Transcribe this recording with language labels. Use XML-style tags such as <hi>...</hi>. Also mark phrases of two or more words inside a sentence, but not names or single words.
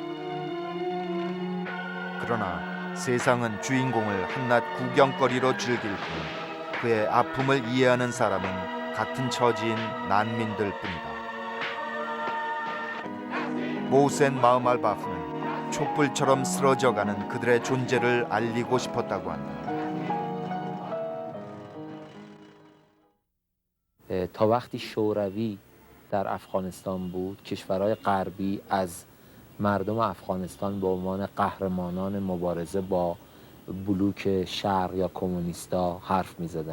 <ko>그러나 세상은 주인공을 한낱 구경거리로 즐길 뿐 그의 아픔을 이해하는 사람은 같은 처지인 난민들 뿐이다. 모센 마흐말바프는 촛불처럼 쓰러져가는 그들의 존재를 알리고 싶었다고 한다.</ko> <fa>تا وقتی شوروی در افغانستان بود کشورهای غربی از مردم افغانستان به عنوان قهرمانان مبارزه با بلوک شرق یا کمونیستا حرف می زدن.</fa>